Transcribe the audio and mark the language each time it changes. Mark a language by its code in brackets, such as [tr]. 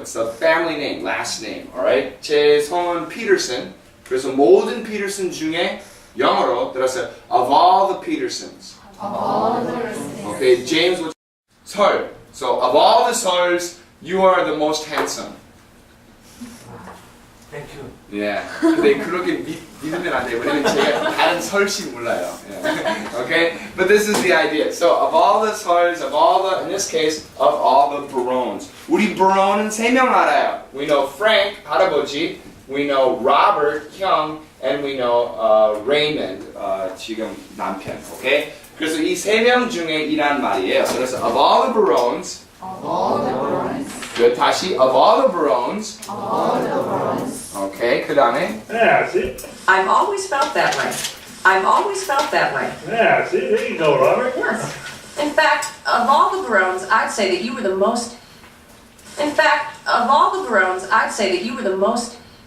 [en] It's a family name, last name, alright? [ko] 제 성은 Peterson. 그래서 모든 Peterson 중에 영어로 들었어요. [en] Of all the Petersons. Okay, James was 설. So of all the Sols, you are the most handsome. Thank you. Yeah. [ko] 근데 그렇게 믿으면 안 돼요. 왜냐면 제가 다른 설씨 몰라요. [en] Yeah. Okay? But this is the idea. So of all the Sols, of all the, in this case, of all the Barones. [ko] 우리 Barone은 3명 알아요. [en] We know Frank, [ko] 할아버지. [en] We know Robert, [ko] 형, [en] and we know Raymond, [ko] 지금 남편. [en] Okay? [ko] 그래서 이 3명 중에 이란 말이에요. [en] 그래서 of all the Barones. Good. 다시 of all the Barones. [ko] Okay. 그 다음에 [en] Yeah, see? I've always felt that way. I've always felt that way. Yeah, see? There you go, Robert. Yes. In fact, of all the Barones, I'd say that you were the most. In fact, of all the Barones, I'd say that you were the most.